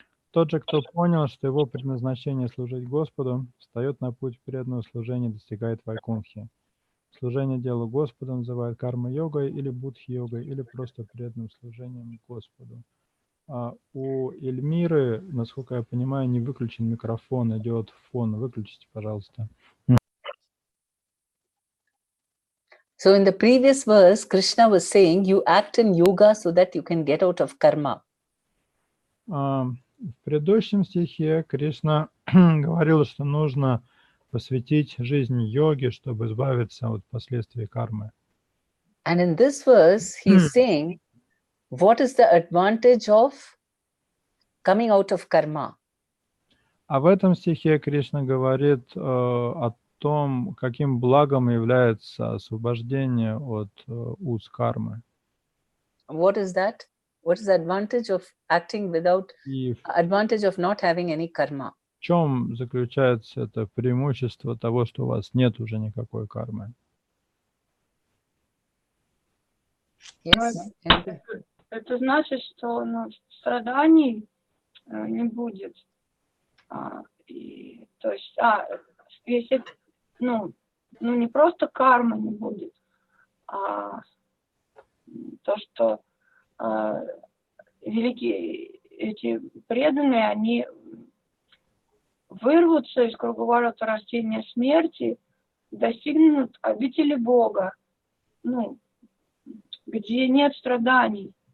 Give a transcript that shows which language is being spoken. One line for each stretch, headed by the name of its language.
Russian: Тот же, кто понял, что его предназначение служить Господу, встает на путь преданного служения и достигает Вайкунхи. Служение делу Господу называют карма-йогой или будхи-йогой, или просто преданным служением Господу. А у Эльмиры, насколько я понимаю, не выключен микрофон, идет фон. Выключите, пожалуйста.
English: So in the previous verse, Krishna was saying you act in yoga so that you can get out of karma.
Russian: В предыдущем стихе Кришна говорил, что нужно посвятить жизнь йоге, чтобы избавиться от последствий кармы.
English: And in this verse, he's saying, what is the advantage of coming out of karma? А в этом стихе Кришна говорит о том, каким благом является освобождение от уз кармы. What is that? What is the advantage of acting without, advantage of not having any karma?
Russian: В чем заключается это преимущество того, что у вас нет уже никакой кармы?
English: Yes.
Russian: Это значит, что страданий не будет. То есть, если, не просто карма не будет, а то, что великие эти преданные, они вырвутся из круговорота рождения и смерти, достигнут обители Бога, где нет страданий.